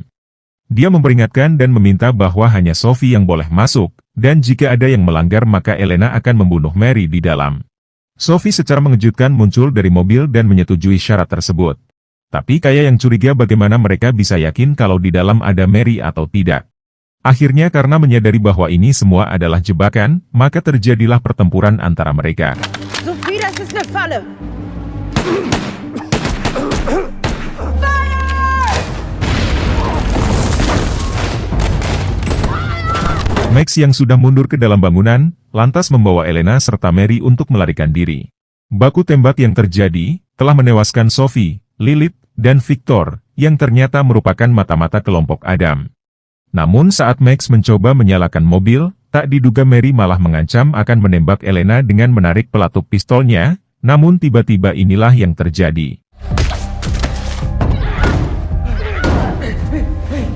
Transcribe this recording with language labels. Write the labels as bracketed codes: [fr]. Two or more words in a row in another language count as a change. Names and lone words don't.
[id] Dia memperingatkan dan meminta bahwa hanya Sophie yang boleh masuk, dan jika ada yang melanggar maka Elena akan membunuh Mary di dalam. Sophie secara mengejutkan muncul dari mobil dan menyetujui syarat tersebut. Tapi Kaya yang curiga bagaimana mereka bisa yakin kalau di dalam ada Mary atau tidak. Akhirnya karena menyadari bahwa ini semua adalah jebakan, maka terjadilah pertempuran antara mereka. [de] Sophie, das ist eine Falle! [id] Max yang sudah mundur ke dalam bangunan, lantas membawa Elena serta Mary untuk melarikan diri. Baku tembak yang terjadi, telah menewaskan Sophie, Lilith, dan Victor, yang ternyata merupakan mata-mata kelompok Adam. Namun saat Max mencoba menyalakan mobil, tak diduga Mary malah mengancam akan menembak Elena dengan menarik pelatup pistolnya, namun tiba-tiba inilah yang terjadi.